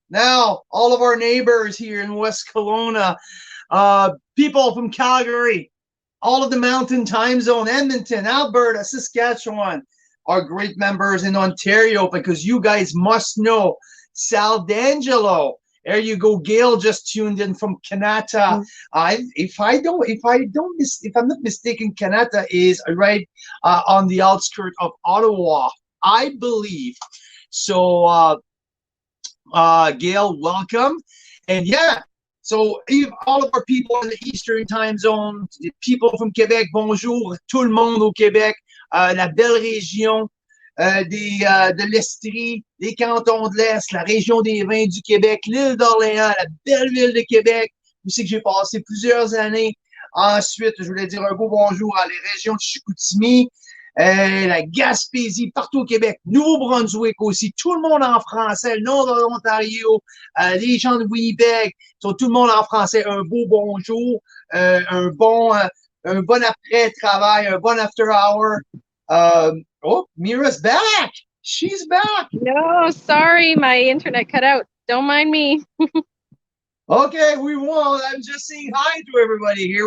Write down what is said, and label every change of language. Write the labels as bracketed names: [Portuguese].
[English] Now, all of our neighbors here in West Kelowna, people from Calgary, all of the Mountain Time Zone, Edmonton, Alberta, Saskatchewan, are great members in Ontario because you guys must know Sal D'Angelo. There you go. Gail just tuned in from Kanata. If I'm not mistaken, Kanata is right on the outskirts of Ottawa, I believe. So, Gail, welcome. And yeah, so all of our people in the Eastern time zone, the people from Québec, [French] bonjour, tout le monde au Québec, la belle région de l'Estrie, les cantons de l'Est, la région des vins du Québec, l'île d'Orléans, la belle ville de Québec, où c'est que j'ai passé plusieurs années. Ensuite, je voulais dire un beau bonjour à les régions de Chicoutimi, la Gaspésie, partout au Québec, Nouveau-Brunswick aussi, tout le monde en français, le nord de l'Ontario, les gens de Winnipeg, tout le monde en français, un beau bonjour, un bon après-travail, un bon after-hour. [English] Oh, Mira's back. She's back. No, sorry, my internet cut out. Don't mind me. Okay, we won't. I'm just saying hi to everybody here.